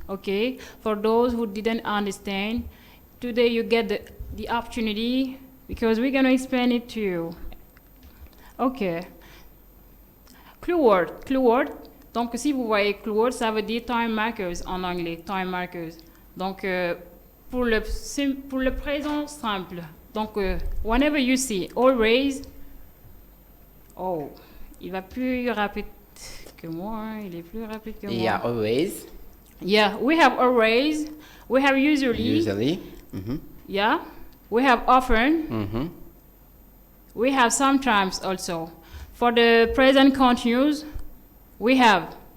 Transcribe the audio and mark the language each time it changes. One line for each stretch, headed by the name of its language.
English: Okay, for those who didn't understand, today you get the opportunity because we're gonna explain it to you. Okay. Clue word.
French: Donc, si vous voyez clue word, ça veut dire time markers en anglais, time markers. Donc, pour le présent simple, donc,
English: whenever you see, always,
French: oh, il va plus rapide que moi, hein, il est plus rapide que moi.
English: Yeah, always. Yeah, we have always, we have usually. Yeah, we have often. We have sometimes also. For the present continuous, we have.